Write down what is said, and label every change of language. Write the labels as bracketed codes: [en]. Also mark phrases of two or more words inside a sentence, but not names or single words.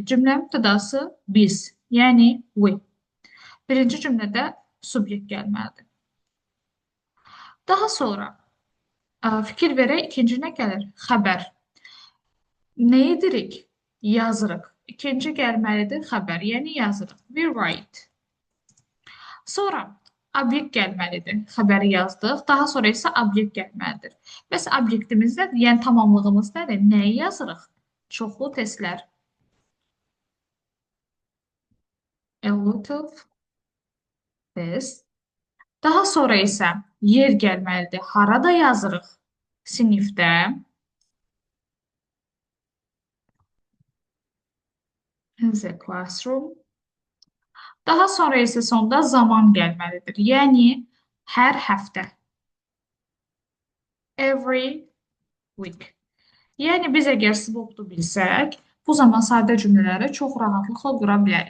[az] Cümlənin mübtədası biz, yəni we. Birinci cümlədə subyekt gəlməlidir. Daha sonra fikir verək, ikinci nə gəlir? Xəbər. Nə edirik? Yazırıq. İkinci gəlməlidir xəbər, yəni yazırıq. [en] We write. [az] Sonra obyekt gəlməlidir. Xəbəri yazdıq. Daha sonra isə obyekt gəlməlidir. Bəs obyektimiz nədir? Yəni tamamlığımız nədir? Nəyi yazırıq? Çoxlu testlər. [en] A lot of tests. [az] Daha sonra isə yer gəlməlidir. Harada yazırıq? Sinifdə. [en] In the classroom. [az] Daha sonra isə sonda zaman gəlməlidir. Yəni hər həftə. [en] Every week. [az] Yəni biz əgər swap-u bilsək, bu zaman sadə cümlələri çox rahatlıqla qura bilərik.